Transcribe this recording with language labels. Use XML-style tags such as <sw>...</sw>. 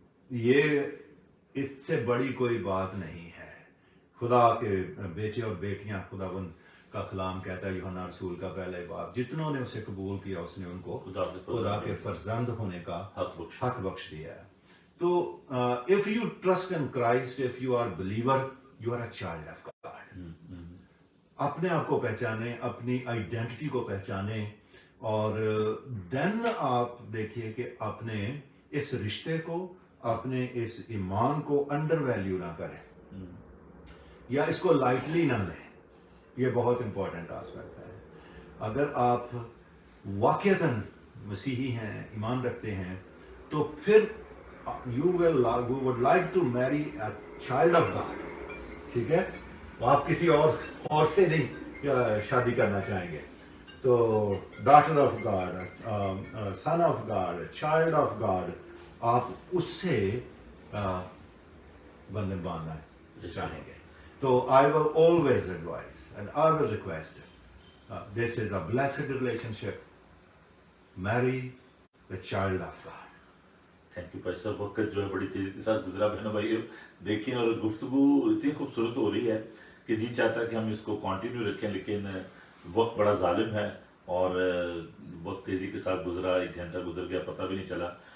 <ur>یہ اس سے بڑی کوئی بات نہیں ہے. خدا کے بیٹے اور بیٹیاں خداوند کا کلام کہتا ہے یوحنا رسول کا پہلے باب، جتنوں نے اسے قبول کیا اس نے ان کو خدا کے فرزند ہونے کا حق بخش دیا ہے.</ur> <en>تو if you trust in Christ, if you are a believer, you are a child of God.</en> <ur>اپنے آپ کو پہچانے، اپنی آئیڈینٹی کو پہچانے، اور دین آپ دیکھیے کہ اپنے اس رشتے کو، اپنے اس ایمان کو</ur> <en>undervalue</en> <ur>نہ کریں یا اس کو لائٹلی نہ لیں. یہ بہت امپورٹنٹ آسپیکٹ ہے. اگر آپ واقعتاً مسیحی ہیں، ایمان رکھتے ہیں، تو پھر</ur> <en>you would like to marry a child of God.</en> <ur>ٹھیک ہے، آپ کسی اور سے نہیں شادی کرنا چاہیں گے. تو</ur> <en>daughter of God, son of God, child of God,</en> <ur>آپ اس سے بندھن باندھنا چاہیں گے.</ur> <en>تو I will always advise and I will request, this is a blessed relationship. Marry the child of God.</en> <ur>Thank you بھائی صاحب. وقت جو ہے بڑی تیزی کے ساتھ گزرا بہنوں بھائی دیکھیں، اور گفتگو اتنی خوبصورت ہو رہی ہے کہ جی چاہتا ہے کہ ہم اس کو کنٹینیو رکھیں، لیکن وقت بڑا ظالم ہے اور وقت تیزی کے ساتھ گزرا، 1 گھنٹہ گزر گیا پتہ بھی نہیں چلا.</ur>